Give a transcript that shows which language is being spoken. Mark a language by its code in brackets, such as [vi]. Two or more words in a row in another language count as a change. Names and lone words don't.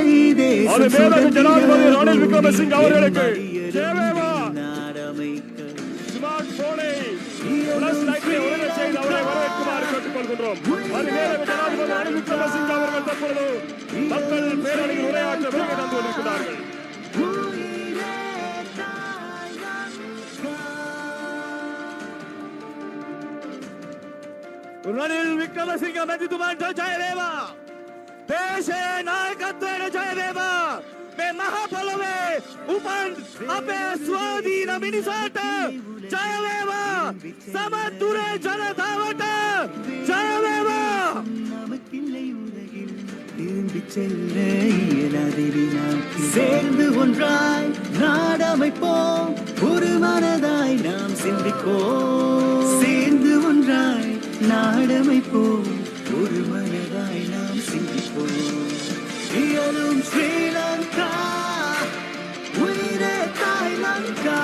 [ta] அதிவேக ஜனாதிபதி ரணில் விக்ரமசிங்கே அவர்களுக்கு நாடமைக்க [en] smart phone flash light [ta] ஒளிரச் செய்து அவரை வரவேற்குமாறு கேட்டுக்கொள்கின்றோம். அதிவேக ஜனாதிபதி ரணில் விக்ரமசிங்கே அவர்கள் தற்பொழுது மக்கள் பேரணியில் உரையாற்ற வருகை தந்து கொண்டிருக்கிறார்கள். [si] රනිල් වික්‍රමසිංහ මැතිතුමන්ට ජය වේවා. දේශයේ නායකත්වයට ජය වේවා. මේ මහ පොළොවේ උපන් අපේ ස්වාධීන මිනිසාට ජය වේවා. සමන්තුරේ ජනතාවට ජය වේවා. [ta] நமக்கில்லை உலகில் திரும்பிச் செல்ல இயலாதிரி நாம் சேர்ந்து ஒன்றாய் நாடமைப்போம். ஒரு மனதாய் நாம் சிந்திப்போம். சேர்ந்து ஒன்றாய் நாடமைப்போம். ஒரு மனதாய் நாம் சிந்திப்போம். இயலும் ஸ்ரீலங்கா உயிரே தாய்லங்கா.